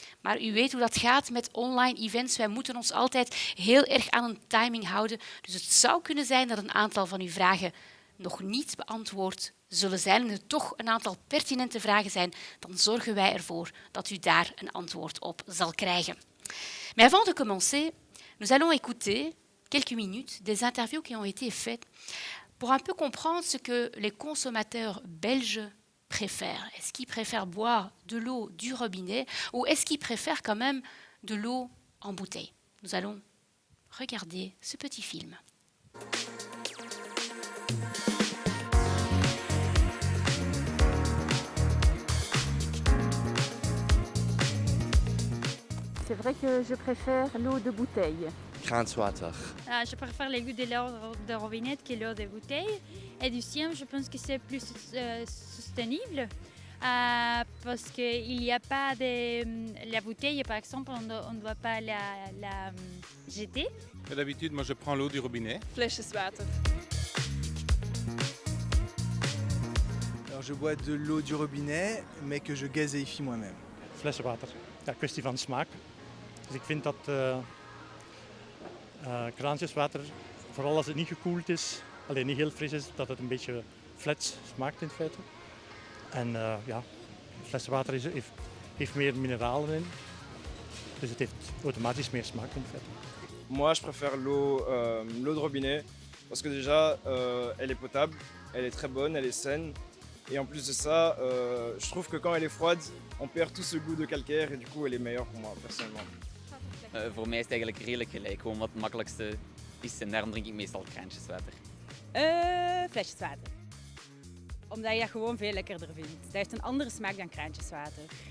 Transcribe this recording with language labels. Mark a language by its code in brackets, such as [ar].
[nl] Maar u weet hoe dat gaat met online events. Wij moeten ons altijd heel erg aan een timing houden. Dus het zou kunnen zijn dat een aantal van uw vragen nog niet beantwoord zullen zijn en er toch een aantal pertinente vragen zijn, dan zorgen wij ervoor dat u daar een antwoord op zal krijgen. [fr] Mais avant de commencer, nous allons écouter quelques minutes des interviews qui ont été faites pour un peu comprendre ce que les consommateurs belges préfèrent. Est-ce qu'ils préfèrent boire de l'eau du robinet ou est-ce qu'ils préfèrent quand même de l'eau en bouteille? Nous allons regarder ce petit film. C'est vrai que je préfère l'eau de bouteille. [nl] Graanswater. [fr] Je préfère les goûts de l'eau de robinet que l'eau de bouteille. Et du sien, je pense que c'est plus sustainable parce qu'il n'y a pas de... La bouteille, par exemple, on ne doit pas la jeter. D'habitude, moi, je prends l'eau du robinet. [nl] Flesjeswater. [fr] Alors, je bois de l'eau du robinet, mais que je gazéifie moi-même. [nl] Flessenwater. Ja, kwestie van smaak. Dus ik vind dat kraantjeswater, vooral als het niet gekoeld is, alleen niet heel fris is, dat het een beetje flats smaakt in feite. En ja, flessenwater heeft meer mineralen in, dus het heeft automatisch meer smaak in feite. [fr] Moi, je préfère l'eau de robinet parce que déjà, elle est potable, elle est très bonne, elle est saine. Et en plus de ça, je trouve que quand elle est froide, on perd tout ce goût de calcaire et du coup, elle est meilleure pour moi, personnellement. [nl] Voor mij is het eigenlijk redelijk gelijk. Gewoon wat het makkelijkste is en daarom drink ik meestal kraantjeswater. Flesjeswater. Omdat je dat gewoon veel lekkerder vindt. Dat heeft een andere smaak dan kraantjeswater.